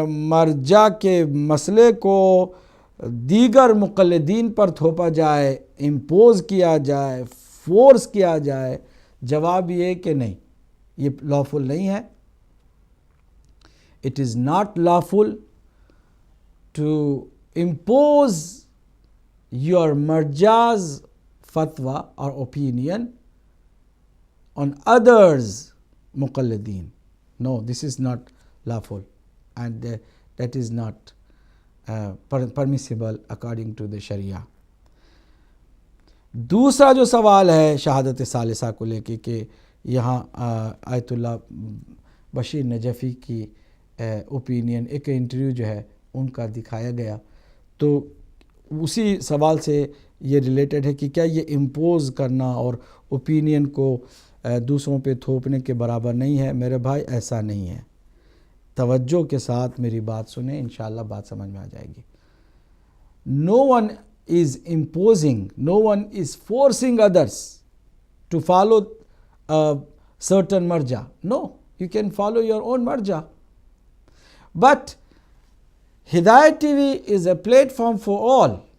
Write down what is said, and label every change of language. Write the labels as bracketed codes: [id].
[ur] مرجع کے مسئلے کو دیگر مقلدین پر تھوپا جائے، امپوز کیا جائے، فورس کیا جائے؟ جواب یہ کہ نہیں، یہ لافل نہیں ہے۔ [en] It is not lawful to impose your marja's fatwa or opinion on others muqallideen. No, this is not lawful and that is not permissible according to the Sharia. [ur] دوسرا جو سوال ہے شہادت ثالثہ کو لے کے کہ یہاں آیت اللہ بشیر نجفی کی اوپینین ایک انٹرویو جو ہے ان کا دکھایا گیا، تو اسی سوال سے یہ ریلیٹڈ ہے کہ کیا یہ امپوز کرنا اور اوپینین کو دوسروں پہ تھوپنے کے برابر نہیں ہے؟ میرے بھائی ایسا نہیں ہے. توجہ کے ساتھ میری بات سنیں، انشاءاللہ بات سمجھ میں آ جائے گی. [en] No one is imposing, no one is forcing others to follow a certain marja. No, you can follow your own marja. But Hidayat TV is a platform for all.